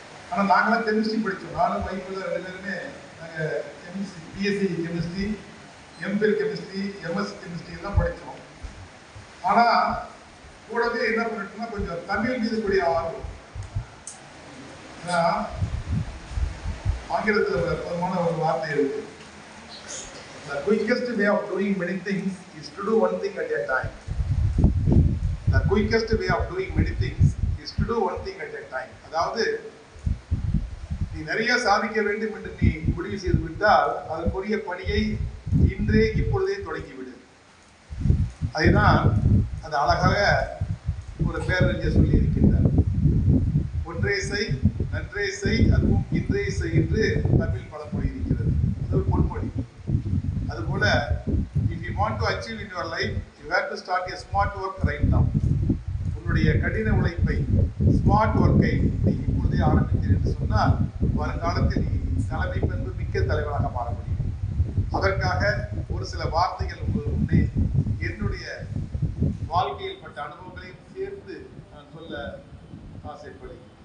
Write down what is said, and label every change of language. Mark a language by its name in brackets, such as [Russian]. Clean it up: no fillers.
[Tamil] ஆனால் நாங்களாம் கெமிஸ்ட்ரி படித்தோம். நானும் வைப்பில் 2 பேருமே நாங்கள் chemistry, BSc chemistry, MPL chemistry, MSc chemistry எல்லாம் படித்தோம். ஆனால் கூடவே என்ன பண்ணிட்டோம்னா கொஞ்சம் தமிழ் மீது கூடிய ஆர்வம். ஏன்னா ஆங்கிலத்தில் ஒரு அற்புதமான ஒரு வார்த்தை இருக்கு. [English] The quickest way of doing many things is to do one thing at a time. The quickest way of doing many things is to do one thing at a time. [Tamil] அதாவது நீ நிறைய சாதிக்க வேண்டும் என்று நீ முடிவு செய்து விட்டால் அதற்குரிய பணியை இன்றே இப்பொழுதே தொடங்கிவிடு. அதுதான் அது அழகாக ஒரு பேரறிஞர் சொல்லி இருக்கின்றார். ஒன்றே செய், நன்றே செய், அதுவும் இன்றே செய் என்று தமிழ் பழமொழி இருக்கிறது. அது ஒரு பொன்மொழி. [English] அதுபோல if you want to achieve in your life, you have to start a smart work right now. [Tamil] உன்னுடைய கடின உழைப்பை, ஸ்மார்ட் ஒர்க்கை நீ இப்பொழுதே ஆரம்பித்தீர் என்று சொன்னால் வருங்காலத்தில் நீ தலைமை பண்பு மிக்க தலைவராக மாற முடியும். அதற்காக ஒரு சில வார்த்தைகள் உங்களுக்கு முன்னே என்னுடைய வாழ்க்கையில் பட்ட அனுபவங்களையும் சேர்த்து நான் சொல்ல ஆசைப்படுகிறேன்.